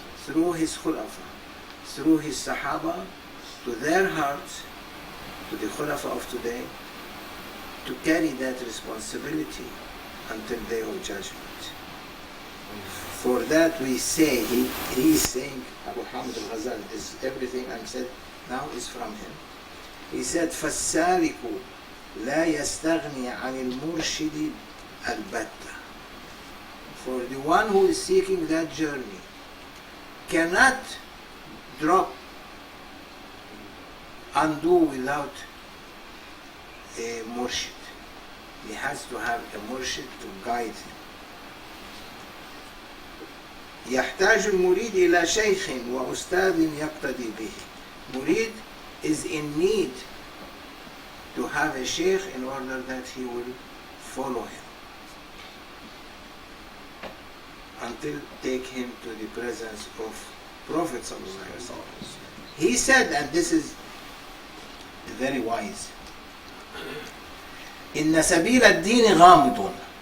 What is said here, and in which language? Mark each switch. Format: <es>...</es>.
<en>through his khulafa, through his sahaba, to their hearts, to the khulafa of today, to carry that responsibility until day of judgment. For that we say, he is saying, Abu Hamid al-Ghazali, this everything I'm said now is from him. He said,</en> <ar>فَالسَّالِكُ لَا يَسْتَغْنِي عَنِ الْمُرْشِدِ الْبَتَّةِ.</ar> <en>For the one who is seeking that journey cannot drop, undo without a murshid. He has to have a murshid to guide him.</en> <ar>يحتاج المريد إلى شيخ وأستاذ يقتدي به.</ar> <en>Murid is in need to have a sheikh in order that he will follow him until take him to the presence of Prophet sallallahu alaihi wasallam. He said, and this is very wise,</en> <ar>إن سبيل الدين غامض.</ar>